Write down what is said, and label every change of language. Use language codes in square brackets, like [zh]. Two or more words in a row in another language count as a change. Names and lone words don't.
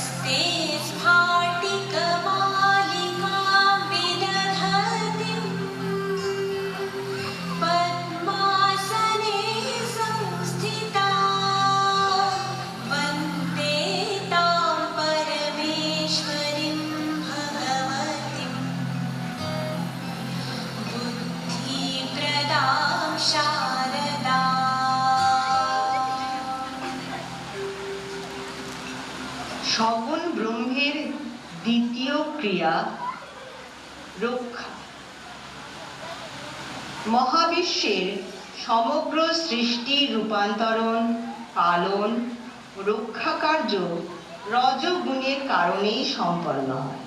[sa] वन्दे स्फाटिकमालिकां विदधतीं पद्मासने संस्थितां वन्दे तां परमेश्वरीं भगवतीं बुद्धिप्रदां शारदा। [bn] সগুণ ব্রহ্মের দ্বিতীয় ক্রিয়া রক্ষা। মহাবিশ্বের সমগ্র সৃষ্টির রূপান্তরণ, পালন ও রক্ষা কার্য রজগুণের কারণেই সম্পন্ন হয়।